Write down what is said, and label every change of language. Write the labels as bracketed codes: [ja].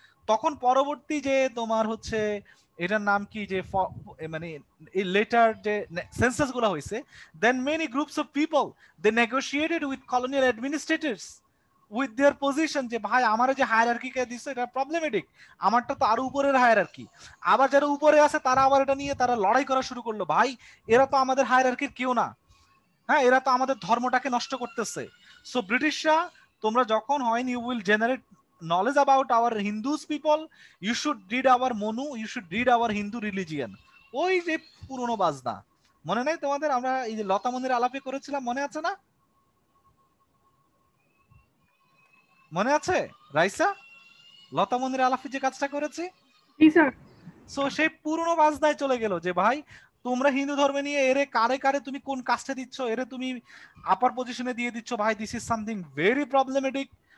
[bn] তখন পরবর্তী যে তোমার হচ্ছে এটার নাম কি, যে মানে এই লেটার যে সেন্সাস গুলো হয়েছে, [en] then many groups of people they negotiated with colonial administrators [bn] with their position যে ভাই আমার যে হায়ারার্কি কে দিচ্ছে এটা প্রবলেমেটিক, আমারটা তো আরো উপরের হায়ারার্কি। আবার যারা উপরে আছে তারা আবার এটা নিয়ে তারা লড়াই করা শুরু করলো, ভাই এরা তো আমাদের হায়ারার্কির কেউ না, হ্যাঁ এরা তো আমাদের ধর্মটাকে নষ্ট করতেছে। [en] so [bn] ব্রিটিশরা, তোমরা যখন হয় [en] You will generate knowledge about our Hindus people, you should read our Monu, you should read our Hindu religion। [bn] ওই যে পুরনো বাজনা মনে নাই তোমাদের? আমরা এই যে লতা মন্দির আলাপে করেছিলাম, মনে আছে না? মনে আছে রাইসা? লতা মন্দির আলাপে যে কাজটা করেছি, জি স্যার। সো সেই পুরনো বাজনায় চলে গেল যে ভাই তোমরা হিন্দু ধর্মে নিয়ে এরে কারে কারে তুমি কোন কাস্টে দিচ্ছ, এরে তুমি আপার পজিশনে দিয়ে দিচ্ছ, ভাই [en] This is something very problematic.